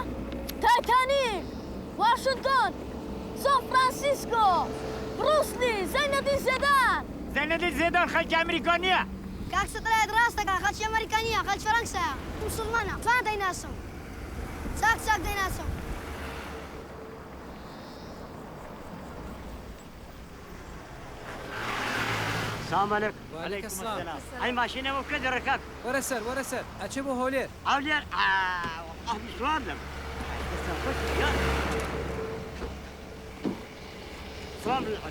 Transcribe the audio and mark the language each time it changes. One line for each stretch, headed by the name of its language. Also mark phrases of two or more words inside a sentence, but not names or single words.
Central Kurdish: تایتانیک، واشنگتن، سان فرانسیسکۆ، بروسلی، زەینەدین زێدان. زەینەدین زێدان خەڵکی ئەمریکا نییە؟ کاک سەتەلایت ڕاستەکە خەڵکی ئەمریکا نییە خەڵکی فەرەنسایە موسڵمانە توان دەیناسم چاک دەیناسم
Arabic: السلام عليكم. وعليكم السلام. هاي ماشينة وكذا ركاب. ورا سر أجيب هولير. هولير والله مش واضح. السلام عليكم.